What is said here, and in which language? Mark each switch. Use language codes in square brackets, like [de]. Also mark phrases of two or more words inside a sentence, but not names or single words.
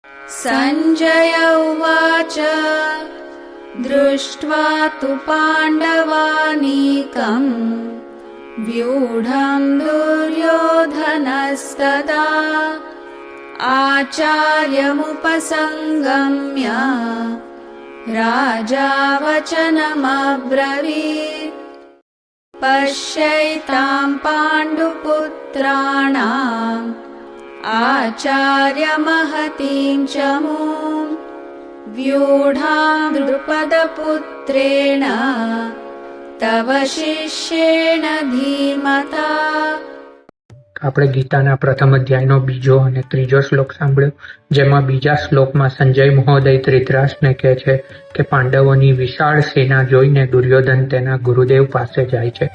[sa] संजय उवाच दृष्ट्वा तु पाण्डवानीकम् व्यूढम् दुर्योधनस्तदा आचार्यमुपसंगम्य राजा वचनमब्रवीत् पश्यैताम् पाण्डुपुत्राणाम् आचार्यमहतीं च मूम् व्यूढाम् द्रुपदपुत्रेण तव શિષ્યેણ ધીમતા. [gu] આપણે ગીતાના પ્રથમ અધ્યાયનો બીજો અને ત્રીજો શ્લોક સાંભળ્યો, જેમાં બીજા શ્લોકમાં સંજય મહોદય ધૃતરાષ્ટ્રને કહે છે કે પાંડવોની વિશાળ સેના જોઈને દુર્યોધન તેના ગુરુદેવ પાસે જાય છે.